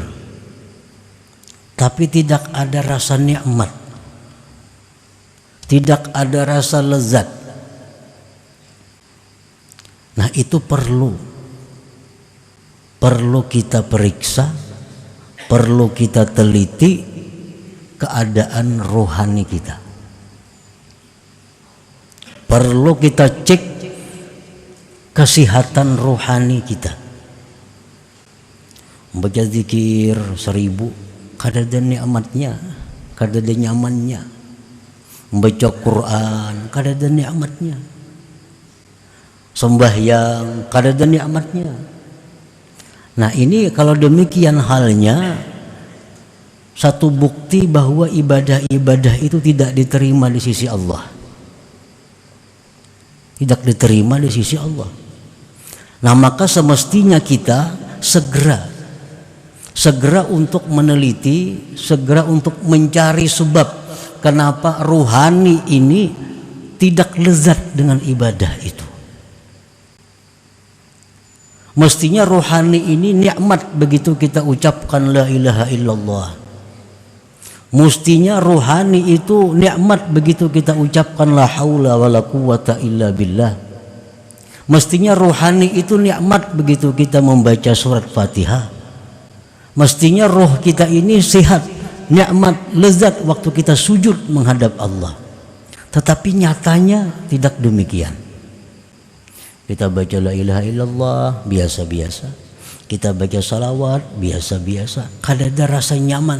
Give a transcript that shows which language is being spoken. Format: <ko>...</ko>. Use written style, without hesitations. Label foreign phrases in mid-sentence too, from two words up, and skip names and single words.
<id>tapi tidak ada rasa nikmat, tidak ada rasa lezat, nah itu perlu kita periksa, perlu kita teliti keadaan rohani kita. Perlu kita cek kesehatan rohani kita.</id> <bjn>Membaca zikir 1000 kadada nikmatnya, kadada nyamannya. Membaca Quran kadada nikmatnya. Sembahyang kadada nikmatnya.</bjn> <id>Nah, ini kalau demikian halnya, satu bukti bahwa ibadah-ibadah itu tidak diterima di sisi Allah. Tidak diterima di sisi Allah. Nah, maka semestinya kita segera untuk meneliti, segera untuk mencari sebab kenapa ruhani ini tidak lezat dengan ibadah itu. Mestinya rohani ini nikmat begitu kita ucapkan</id> <ar>لا إله إلا الله.</ar> <id>Mestinya rohani itu nikmat begitu kita ucapkan</id> <ar>لا حول ولا قوة إلا بالله.</ar> <id>Mestinya rohani itu nikmat begitu kita membaca surat Fatihah. Mestinya roh kita ini sehat, nikmat, lezat waktu kita sujud menghadap Allah. Tetapi nyatanya tidak demikian. Kita baca</id> <ar>لا إله إلا الله</ar> <id>biasa-biasa, kita baca salawat biasa-biasa,</id> <bjn>kadada rasa nyaman.</bjn>